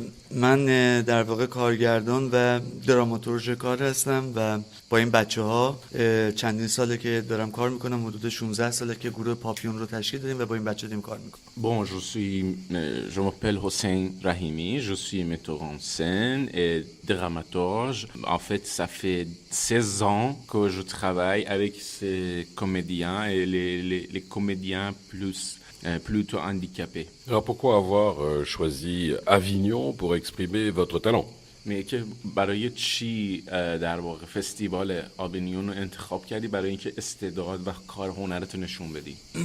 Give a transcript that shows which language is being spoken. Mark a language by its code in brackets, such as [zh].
[fa] من در واقع کارگردان و دراماتورژ کار هستم و با این بچه ها چندین ساله که دارم کار میکنم، حدود 16 ساله که گروه پاپیون رو تشکیل دادیم و با این بچه داریم کار میکنم. [fr] Bon, je m'appelle Hossein Rahimi, je suis metteur en scène et dramaturge. En fait, ça fait 16 ans que je travaille avec ces comédiens et les comédiens plutôt handicapés. Alors, pourquoi avoir choisi Avignon pour exprimer votre talent ? [fa] میگه که برای چی در واقع فستیوال آوینیون رو انتخاب کردی؟ برای اینکه استعداد و کار هنرت نشون بدی.